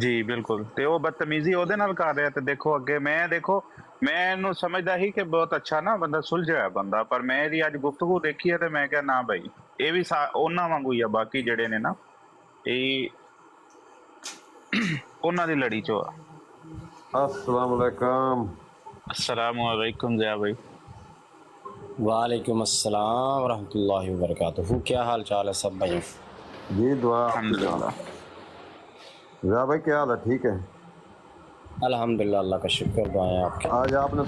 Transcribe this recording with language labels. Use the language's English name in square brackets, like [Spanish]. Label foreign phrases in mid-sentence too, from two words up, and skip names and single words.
[Punjabi] ਜੀ ਬਿਲਕੁਲ। ਤੇ ਉਹ ਬਦਤਮੀਜ਼ੀ ਉਹਦੇ ਨਾਲ ਕਰ ਰਿਹਾ। ਤੇ ਦੇਖੋ ਅੱਗੇ ਮੈਂ ਇਹਨੂੰ ਸਮਝਦਾ ਹੀ ਕਿ ਬਹੁਤ ਅੱਛਾ ਨਾ ਬੰਦਾ, ਸੁਲਝਿਆ ਹੋਇਆ ਬੰਦਾ, ਪਰ ਮੈਂ ਇਹਦੀ ਅੱਜ ਗੁਫ਼ਤਗੂ ਦੇਖੀ ਹੈ ਤੇ ਮੈਂ ਕਿਹਾ ਨਾ ਭਾਈ ਇਹ ਵੀ ਉਹਨਾਂ ਵਾਂਗੂ ਹੀ ਆ। ਬਾਕੀ ਜਿਹੜੇ ਨੇ ਨਾ ਇਹ ਉਹਨਾਂ ਦੀ ਲੜੀ ਚੋਂ ਆ। [Arabic] السلام عليكم. السلام عليكم ज़िया भाई। وعليكم السلام رحمة الله و بركاته. [Urdu] کیا حال چال ہے سب بھائی? جی دعا. الحمدللہ. جا بھائی کیا حال ہے؟ ٹھیک ہے الحمدللہ، اللہ کا شکر، دعائیں آپ کی. آج آپ نے